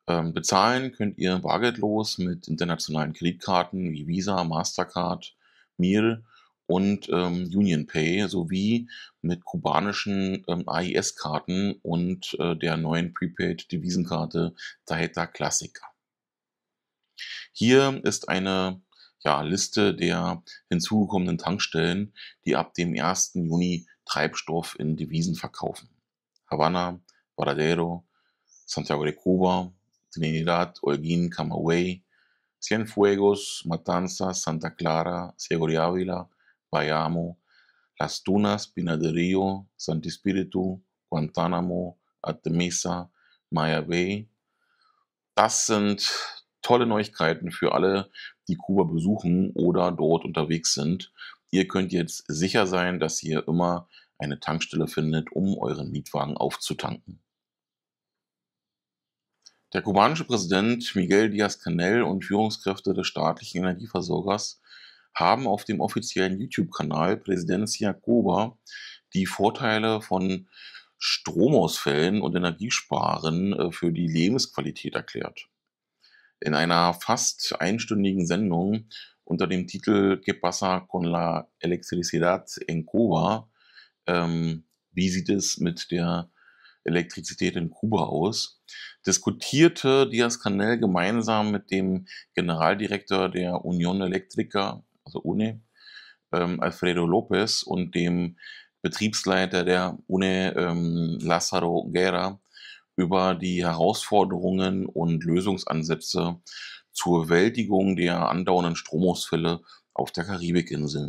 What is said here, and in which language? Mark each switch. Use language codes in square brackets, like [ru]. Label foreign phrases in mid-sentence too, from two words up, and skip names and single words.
[de] Bezahlen könnt ihr bargeldlos mit internationalen Kreditkarten wie Visa, Mastercard, Mir und UnionPay sowie mit kubanischen AIS-Karten und der neuen Prepaid-Devisenkarte Tarjeta Clásica. Hier ist eine, ja, Liste der hinzugekommenen Tankstellen, die ab dem 1. Juni Treibstoff in Devisen verkaufen: Havanna, Varadero, Santiago de Cuba, Trinidad, Holguín, Camagüey, Cienfuegos, Matanzas, Santa Clara, Ciego de Ávila, Bayamo, Las Tunas, Pinar del Río, Santi Espíritu, Guantánamo, Artemisa, Maya Bay. Das sind tolle Neuigkeiten für alle, die Kuba besuchen oder dort unterwegs sind. Ihr könnt jetzt sicher sein, dass ihr immer eine Tankstelle findet, um euren Mietwagen aufzutanken. Der kubanische Präsident Miguel Díaz-Canel und Führungskräfte des staatlichen Energieversorgers haben auf dem offiziellen YouTube-Kanal Presidencia Cuba die Vorteile von Stromausfällen und Energiesparen für die Lebensqualität erklärt. In einer fast einstündigen Sendung unter dem Titel „¿Qué pasa con la electricidad en Cuba?" Wie sieht es mit der Elektrizität in Kuba aus, diskutierte Díaz-Canel gemeinsam mit dem Generaldirektor der Unión Eléctrica, also UNE, Alfredo López, und dem Betriebsleiter der UNE, Lázaro Guerra, über die Herausforderungen und Lösungsansätze zur Bewältigung der andauernden Stromausfälle auf der Karibikinsel.